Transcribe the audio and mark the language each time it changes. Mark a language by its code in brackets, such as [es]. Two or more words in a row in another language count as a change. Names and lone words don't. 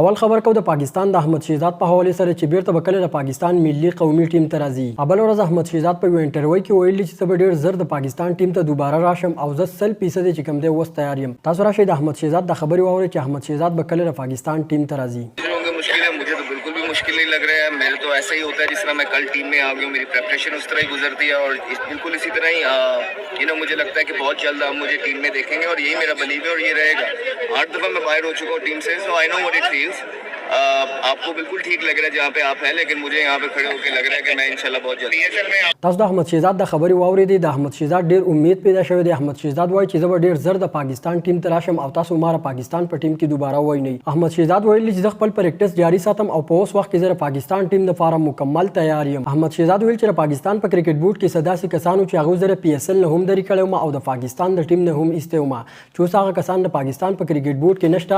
[ps] اول خبر کو د پاکستان د احمد شهزاد په حواله سره چې بیرته به کله د پاکستان ملي قومي ټیم ته راځي. بل ورځ احمد شهزاد په یو انټرویو کې ویلي چې زه به ډېر زر د پاکستان ټیم ته دوباره راشم او زه 100% چې کوم دی اوس تیار یم. تاسو راشئ د احمد شهزاد د خبرې واورئ چې احمد شهزاد به کله د پاکستان ټیم ته راځي. [ur] مجھے تو بالکل بھی مشکل نہیں لگ رہا ہے. میرے تو ایسا ہی ہوتا ہے جس طرح میں کل ٹیم میں آ گیا ہوں. میری پریپریشن اس طرح ہی گزرتی ہے اور بالکل اسی طرح ہی مجھے لگتا ہے کہ بہت جلد آپ مجھے ٹیم میں دیکھیں گے اور یہی میرا بلیو ہے اور یہ رہے گا. 8 دفعہ میں باہر ہو چکا ہوں ٹیم سے, [en] so I know what it feels. [ur] آپ کو بالکل ٹھیک لگ رہا ہے جہاں پہ آپ ہیں، لیکن مجھے یہاں پہ کھڑے ہو کر لگ رہا ہے کہ میں انشاءاللہ بہت جلدی PSL میں. [ps] تاسو د احمد شهزاد د خبرې واورېدې. د احمد شهزاد ډېر امید پیدا شوی دی. احمد شهزاد وایي چې زه به ډېر زر د پاکستان ټیم ته راشم او تاسو ما پاکستان په ټیم کې دوباره ووینئ. احمد شهزاد ویلي چې زه خپل پریکټس جاري ساتم او په اوس وخت کې زه د پاکستان ټیم لپاره مکمل تیار یم. احمد شهزاد ویل چې د پاکستان په کرکټ بورډ کې داسې کسانو چې هغوی زه PSL نه هم درې کړی وم او د پاکستان د ټیم نه هم ایستی وم چې اوس هغه کسان د پاکستان په کرکټ بورډ کې نشته.